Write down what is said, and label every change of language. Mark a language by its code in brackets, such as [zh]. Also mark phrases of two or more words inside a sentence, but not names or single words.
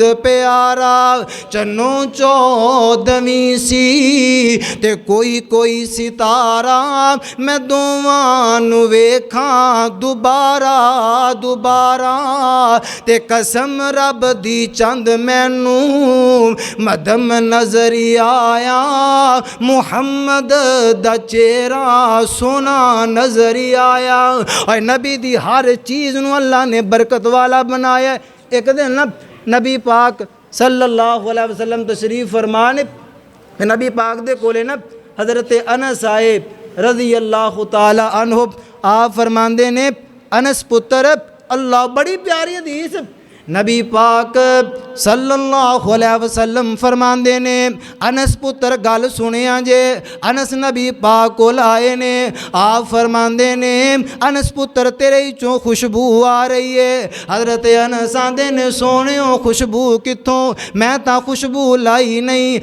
[pa] ਪਿਆਰਾ, ਚੰਨੋ ਚੌਦਵੀਂ ਸੀ ਤੇ ਕੋਈ ਕੋਈ ਸਿਤਾਰਾ, ਮੈਂ ਦੋਵਾਂ ਨੂੰ ਵੇਖਾਂ ਦੁਬਾਰਾ ਦੁਬਾਰਾ, ਤੇ ਕਸਮ ਰੱਬ ਦੀ ਚੰਦ ਮੈਨੂੰ ਮੱਧਮ ਨਜ਼ਰ ਆਇਆ, ਮੁਹੰਮਦ ਦਾ ਚਿਹਰਾ ਸੋਹਣਾ ਨਜ਼ਰ ਆਇਆ। ਔਰ ਨਬੀ ਦੀ ਹਰ ਚੀਜ਼ ਨੂੰ ਅੱਲਾਹ ਨੇ ਬਰਕਤ ਵਾਲਾ ਬਣਾਇਆ। ਇੱਕ ਦਿਨ ਨਾ ਨਬੀ ਪਾਕ [ar] صلى الله عليه وسلم [pa] ਤਸ਼ਰੀਫ਼ ਫ਼ਰਮਾਣੇ, ਨਬੀ ਪਾਕ ਦੇ ਕੋਲੇ ਨਾ ਹਜ਼ਰਤ ਅਨਸ ਆਏ [ar] رضي الله تعالى عنه. [pa] ਆਪ ਫ਼ਰਮਾਂਦੇ ਨੇ ਅਨਸ ਪੁੱਤਰ ਅੱਲਾਹ, ਬੜੀ ਪਿਆਰੀ ਹਦੀਸ, ਨਬੀ ਪਾਕ [ar] صلى الله عليه وسلم [pa] ਫ਼ਰਮਾਂਦੇ ਨੇ ਅਨਸ ਪੁੱਤਰ ਗੱਲ ਸੁਣਿਆ ਜੇ। ਅਨਸ ਨਬੀ ਪਾਕ ਕੋਲ ਆਏ ਨੇ, ਆਪ ਫ਼ਰਮਾਂਦੇ ਨੇ ਅਨਸ ਪੁੱਤਰ ਤੇਰੇ ਚੋਂ ਖ਼ੁਸ਼ਬੂ ਆ ਰਹੀ ਹੈ। ਹਜ਼ਰਤ ਅਨਸ ਆਂਦੇ ਨੇ ਸੋਹਣਿਓ ਖ਼ੁਸ਼ਬੂ ਕਿੱਥੋਂ, ਮੈਂ ਤਾਂ ਖ਼ੁਸ਼ਬੂ ਲਾਈ ਨਹੀਂ।